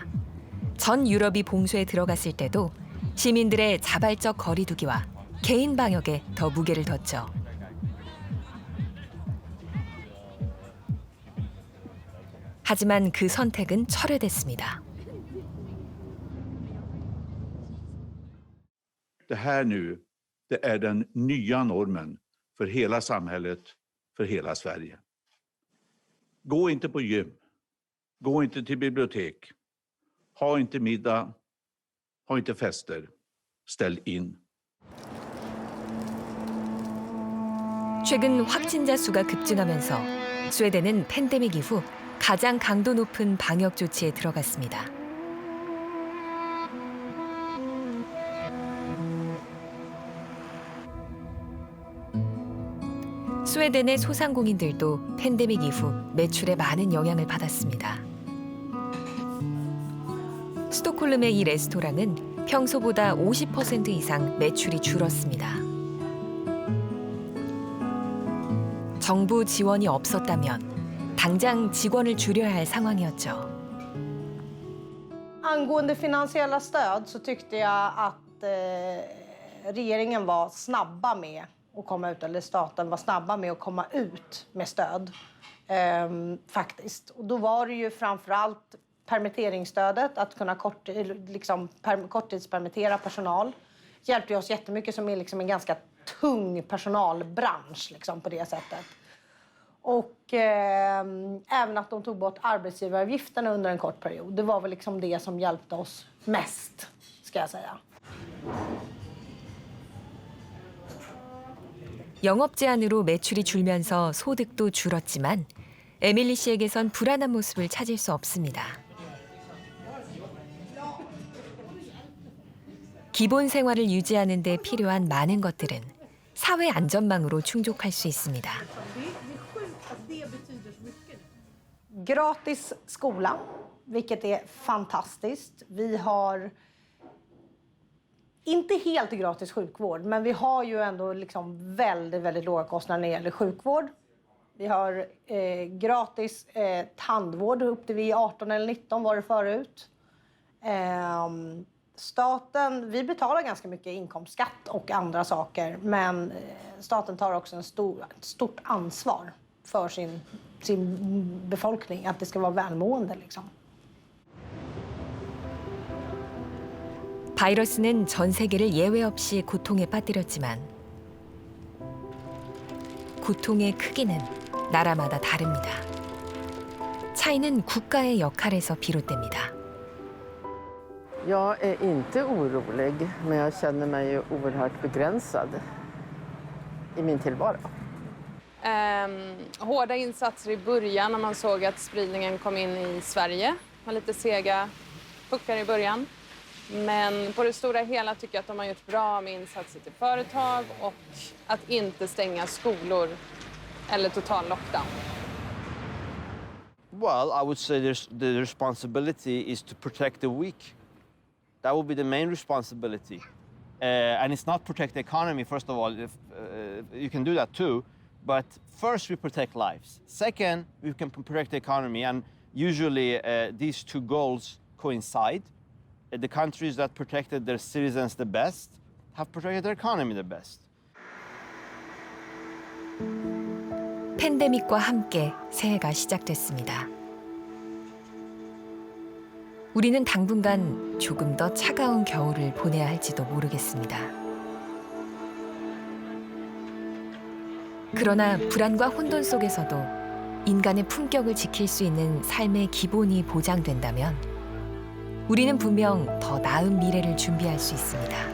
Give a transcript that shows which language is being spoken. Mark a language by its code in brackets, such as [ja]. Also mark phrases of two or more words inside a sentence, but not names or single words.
[ko] 전 유럽이 봉쇄에 들어갔을 때도 시민들의 자발적 거리두기와 개인 방역에 더 무게를 뒀죠. 하지만 그 선택은 철회됐습니다. [sv] Det här nu, det är den nya normen för hela samhället, för hela Sverige. Gå inte på gym, gå inte till bibliotek, ha inte middag, ha inte fester, ställ in. [ko] 최근 확진자 수가 급증하면서 스웨덴은 팬데믹 이후 가장 강도 높은 방역 조치에 들어갔습니다. 스웨덴의 소상공인들도 팬데믹 이후 매출에 많은 영향을 받았습니다. 스톡홀름의 이 레스토랑은 평소보다 50% 이상 매출이 줄었습니다. 정부 지원이 없었다면 당장 직원을 줄여야 할 상황이었죠. [sv] Angående finansiella stöd så tyckte jag att regeringen var snabba med att komma ut, eller staten var snabba med att komma ut med stöd faktiskt. Och då var det ju framförallt permitteringsstödet, att kunna korttidspermittera personal. Hjälpte oss jättemycket som är liksom en ganska tung personalbransch liksom, på det sättet. Och även att de tog bort arbetsgivaravgifterna under en kort period. Det var väl liksom det som hjälpte oss mest, ska jag säga. [ko] 영업 제한으로 매출이 줄면서 소득도 줄었지만 에밀리 씨에게선 불안한 모습을 찾을 수 없습니다. 기본 생활을 유지하는 데 필요한 많은 것들은 사회 안전망으로 충족할 수 있습니다. [sv] Gratis skola, vilket är fantastiskt. Vi har inte helt gratis sjukvård, men vi har ju ändå liksom väldigt, väldigt låga kostnader när det gäller sjukvård. Vi har gratis tandvård upp till vi 18 eller 19 var det förut. Staten, vi betalar ganska mycket inkomstskatt och andra saker, men staten tar också ett stort ansvar för sin befolkning, att det ska vara välmående liksom. [ko] 바이러스는 전 세계를 예외 없이 고통에 빠뜨렸지만 고통의 크기는 나라마다 다릅니다. 차이는 국가의 역할에서 비롯됩니다. [sv] Jag är inte orolig, men jag känner mig oerhört begränsad i min tillvaro. Hårda insatser i början när man såg att spridningen kom in i Sverige. Var lite sega puckar i början. Men på det stora hela tycker jag att de har gjort bra med insatser till företag och att inte stänga skolor eller total lockdown. [en] Well, I would say the responsibility is to protect the weak. That would be the main responsibility. And it's not protect the economy, first of all. You can do that too. But first, we protect lives. Second, we can protect the economy. And usually, these two goals coincide. The countries that protected their citizens the best have protected their economy the best. [ko] 팬데믹과 함께 새해가 시작됐습니다. 우리는 당분간 조금 더 차가운 겨울을 보내야 할지도 모르겠습니다. 그러나 불안과 혼돈 속에서도 인간의 품격을 지킬 수 있는 삶의 기본이 보장된다면 우리는 분명 더 나은 미래를 준비할 수 있습니다.